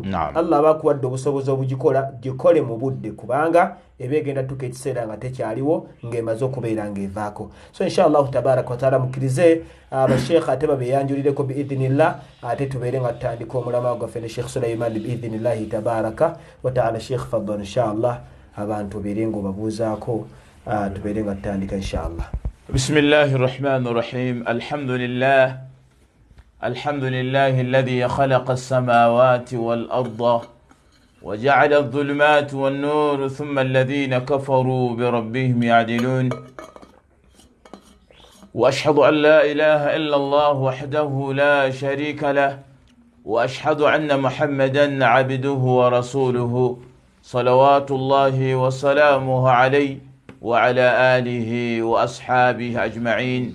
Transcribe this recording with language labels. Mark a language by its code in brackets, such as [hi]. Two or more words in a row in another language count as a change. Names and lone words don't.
[lg] Allah bakuwadde obusobozi obugikola, gikole mu budde, kubanga ebegenda tuka ekiseera nga tekyaliwo ng'emaze okubeera ng'evaako. So [ar] إن شاء الله تبارك وتعالى [lg] mukirize abasheekhe ate babeeyanjulireko biidhinillah, ate tubeere nga tutandika omulama gwaffe ne Sheikh Sulaiman [ar] بإذن الله تبارك وتعالى. [lg] Sheikh [ar] تفضل إن شاء الله, [lg] abantu beere nga obabuuzaako tubeere nga tutandika inshallah. [ar] بسم الله الرحمن الرحيم. الحمد لله الذي خلق السماوات والأرض وجعل الظلمات والنور ثم الذين كفروا بربهم يعدلون. وأشهد أن لا إله إلا الله وحده لا شريك له، وأشهد أن محمدا عبده ورسوله صلوات الله وسلامه عليه وعلى آله وأصحابه أجمعين.